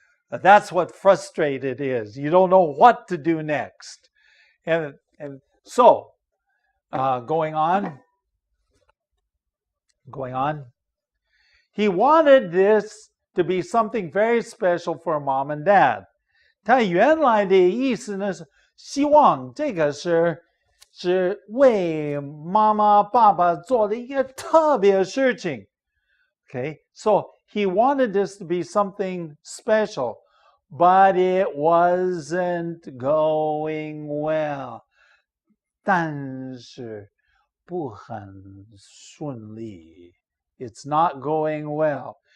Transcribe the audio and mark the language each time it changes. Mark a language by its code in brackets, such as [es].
[en] That's what frustrated is. You don't know what to do next. And so, going on. He wanted this to be something very special for mom and dad. [zh] 他原来的意思呢是希望这个是为妈妈爸爸做的一个特别的事情。 [en] Okay, so he wanted this to be something special, but it wasn't going well. [zh] 但是不很顺利。 [en] It's not going well.